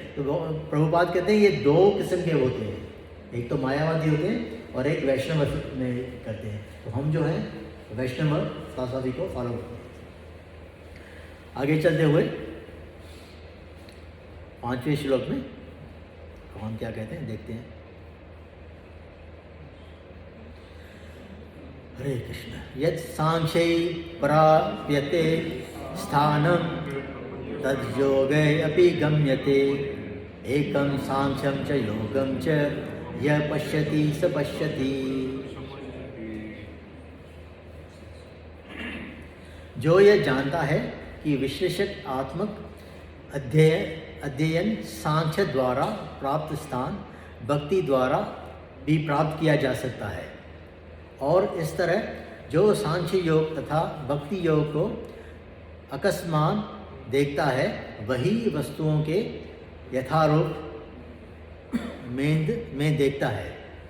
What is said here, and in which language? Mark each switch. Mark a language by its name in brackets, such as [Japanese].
[Hindi] तो प्रभुपाद कहते हैं ये दो किस्म के होते हैं, एक तो मायावादी होते हैं और एक वैष्णव में करते हैं। तो हम जो है वैष्णव फिलॉसफी को फॉलो करते हैं। आगे चलते हुए 5वें श्लोक में हम क्या कहते हैं देखते हैं। हरे कृष्ण। [Sanskrit] यत् सांख्यै प्राप्यते स्थानं तद्योगे अपि गम्यते एकं सांख्यं च योगं च यः पश्यति स पश्यति। [Hindi] जो यह जानता है कि विश्लेषक आत्मक अध्ययन सांख्य द्वारा प्राप्त स्थान भक्ति द्वारा भी प्राप्त किया जा सकता है, और इस तरह जो सांख्य योग तथा भक्ति योग को अकस्मात देखता है वही वस्तुओं के यथारूप में देखता है।